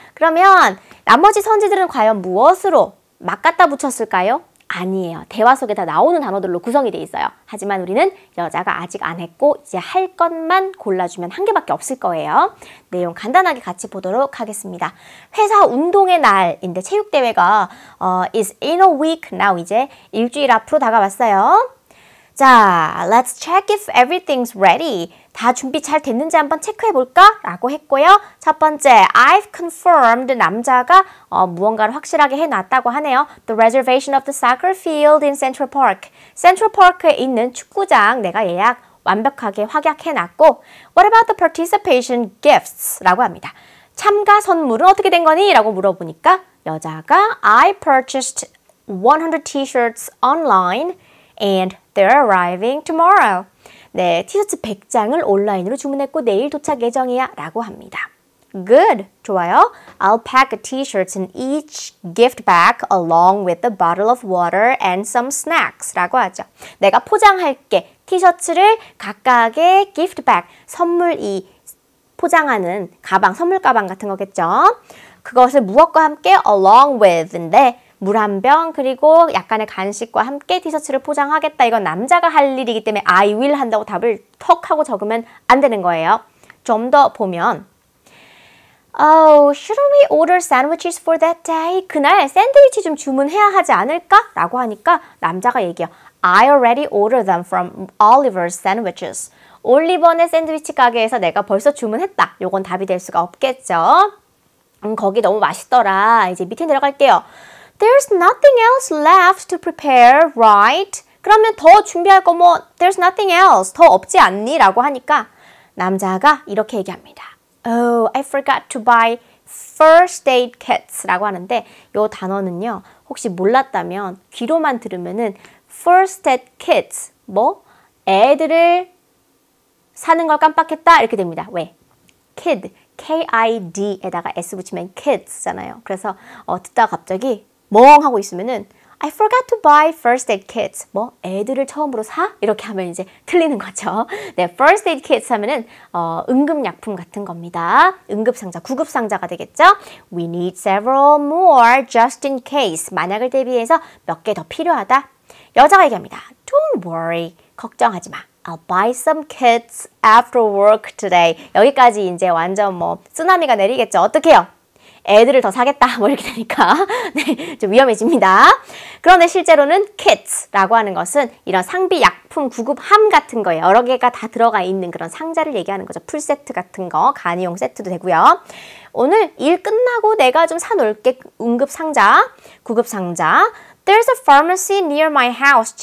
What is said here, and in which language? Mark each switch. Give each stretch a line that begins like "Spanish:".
Korean: 그러면 나머지 선지들은 과연 무엇으로 막 갖다 붙였을까요? 아니에요. 대화 속에 다 나오는 단어들로 구성이 돼 있어요. 하지만 우리는 여자가 아직 안 했고 이제 할 것만 골라주면 한 개밖에 없을 거예요. 내용 간단하게 같이 보도록 하겠습니다. 회사 운동의 날인데 체육대회가
English: is in a week now.
Korean: 이제 일주일 앞으로 다가왔어요.
English: 자, let's check if everything's ready.
Korean: 다 준비 잘 됐는지 한번 체크해볼까? 라고 했고요. 첫 번째,
English: I've confirmed.
Korean: 남자가 무언가를 확실하게 해놨다고 하네요.
English: The reservation of the soccer field in Central Park.
Korean: Central Park에 있는 축구장 내가 예약 완벽하게 확약해놨고
English: What about the participation gifts?
Korean: 라고 합니다. 참가 선물은 어떻게 된 거니? 라고 물어보니까 여자가
English: I purchased 100 t-shirts online and they're arriving tomorrow.
Korean: 네, 티셔츠 100장을 온라인으로 주문했고 내일 도착 예정이야 라고 합니다.
English: Good,
Korean: 좋아요.
English: I'll pack t-shirts in each gift bag along with a bottle of water and some snacks
Korean: 라고 하죠. 내가 포장할게. 티셔츠를 각각의 gift bag, 선물이 포장하는 가방, 선물 가방 같은 거겠죠. 그것을 무엇과 함께 along with인데 물 한 병 그리고 약간의 간식과 함께 티셔츠를 포장하겠다. 이건 남자가 할 일이기 때문에
English: I will
Korean: 한다고 답을 턱 하고 적으면 안 되는 거예요. 좀 더 보면
English: Oh, shouldn't we order sandwiches for that day?
Korean: 그날 샌드위치 좀 주문해야 하지 않을까? 라고 하니까 남자가 얘기해요.
English: I already ordered them from Oliver's sandwiches.
Korean: 올리버의 샌드위치 가게에서 내가 벌써 주문했다. 요건 답이 될 수가 없겠죠. 거기 너무 맛있더라. 이제 밑에 내려갈게요.
English: There's nothing else left to prepare, right?
Korean: 그러면 더 준비할 거 뭐
English: There's nothing else.
Korean: 더 없지 않니? 라고 하니까 남자가 이렇게 얘기합니다.
English: Oh, I forgot to buy first aid kits
Korean: 라고 하는데 이 단어는요. 혹시 몰랐다면 귀로만 들으면은 first aid kits 뭐? 애들을 사는 걸 깜빡했다 이렇게 됩니다. 왜? kid, K-I-D에다가 S 붙이면 kids잖아요. 그래서 듣다가 갑자기 멍 하고 있으면은
English: I forgot to buy first aid kits.
Korean: 뭐 애들을 처음으로 사? 이렇게 하면 이제 틀리는 거죠. 네, first aid kits 하면은 응급약품 같은 겁니다. 응급상자, 구급상자가 되겠죠.
English: We need several more just in case.
Korean: 만약을 대비해서 몇 개 더 필요하다. 여자가 얘기합니다.
English: Don't worry.
Korean: 걱정하지 마.
English: I'll buy some kits after work today.
Korean: 여기까지 이제 완전 뭐 쓰나미가 내리겠죠. 어떻게 해요? 애들을 더 사겠다 뭐 이렇게 되니까 네, 좀 위험해집니다. 그런데 실제로는 kits라고 하는 것은 이런 상비 약품 구급함 같은 거예요. 여러 개가 다 들어가 있는 그런 상자를 얘기하는 거죠. 풀세트 같은 거, 간이용 세트도 되고요. 오늘 일 끝나고 내가 좀 사놓을게. 응급 상자, 구급 상자.
English: There's a pharmacy near my house.